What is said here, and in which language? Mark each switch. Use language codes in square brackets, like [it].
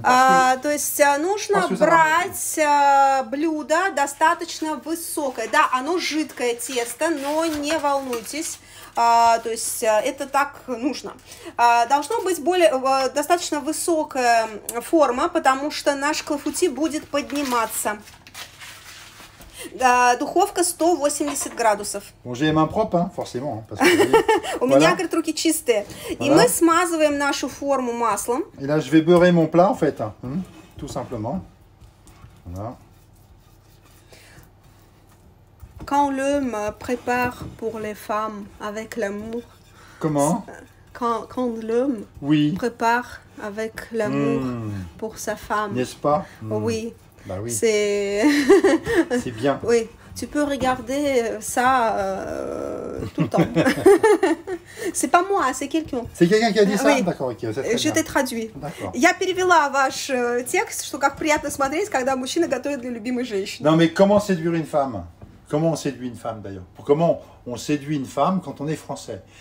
[fr] Parce [ru] То есть нужно [fr] parce que ça [ru] брать блюдо достаточно высокое. Да, оно жидкое тесто, но не волнуйтесь. То есть это так нужно. Должно быть достаточно высокая форма, потому что наш клафути будет подниматься. Духовка 180 градусов. [fr] bon, j'ai les mains propres, hein, forcément. Hein, parce que, [ru] У меня, говорит, руки чистые. И [fr] Voilà. [ru] мы смазываем нашу форму маслом. [fr] Et là, je vais beurrer mon plat en fait. Hein, tout simplement. Voilà. Quand l'homme prépare pour les femmes avec l'amour, Comment? quand l'homme Oui. prépare avec l'amour pour sa femme, N'est-ce pas? oui, Bah oui. c'est... C'est bien. Oui, tu peux regarder ça tout le temps. C'est pas moi, c'est quelqu'un. C'est quelqu'un qui a dit ça? Oui. D'accord, ok. C'est très Je bien. t'ai traduit. D'accord. [ru] Я перевела ваш текст, что как приятно смотреть, когда мужчина готовит для любимой женщины. [fr] Non, mais comment séduire une femme? Comment on séduit une femme d'ailleurs? Comment on séduit une femme quand on est français?